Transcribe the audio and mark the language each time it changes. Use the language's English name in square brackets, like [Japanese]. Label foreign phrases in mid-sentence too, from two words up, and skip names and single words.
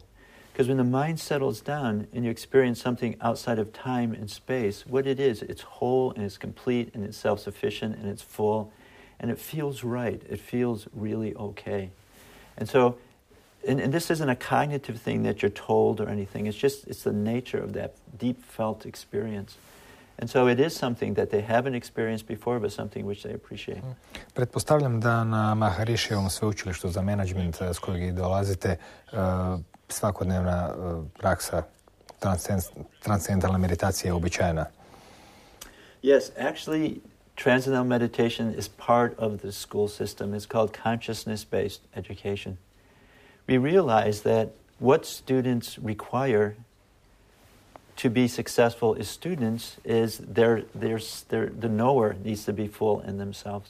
[English] Because when the mind settles down and you experience something outside of time and space, what it is, it's whole and it's complete and it's self-sufficient and it's full and it feels right. It feels really okay. And so, and this isn't a cognitive thing that you're told or anything. It's the nature of that deep felt experience. And so it is something that they haven't experienced before, but something which they appreciate. [Croatian] Pretpostavljam da na Maharishijevom sveučilištu za menadžment s kojeg i dolazite svakodnevna praksa transcendentalna meditacija je uobičajena. [English] Yes, actually, transcendental meditation is part of the school system. It's called consciousness-based education. We realize that what students require to be successful as students is the knower needs to be full in themselves.